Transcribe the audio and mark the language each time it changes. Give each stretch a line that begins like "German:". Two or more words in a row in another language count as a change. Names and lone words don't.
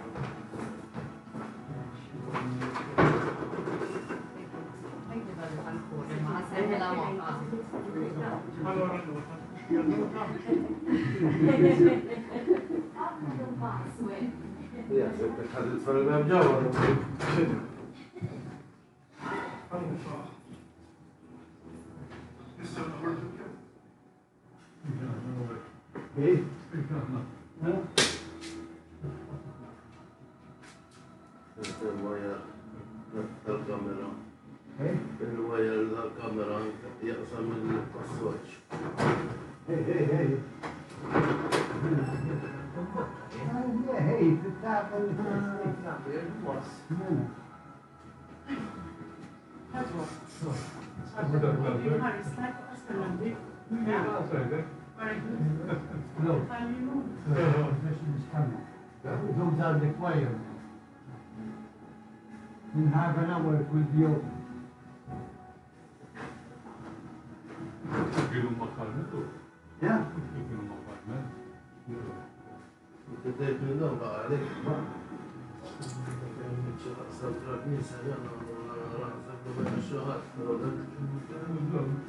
Swedish: Ja, så hade det varit med jag.
Arabic: ايه الكاميرا ايه الواير الكاميرا يقسم الصوت ايه ايه هي تتعامل No.
English: Transmission is coming. It goes out the wire. In half an hour it will be open.
Swedish: Genom makarna då?
English: Yeah.
Swedish: Genom makarna? Det är ju nog bara det. Så att ni säger att det var så här.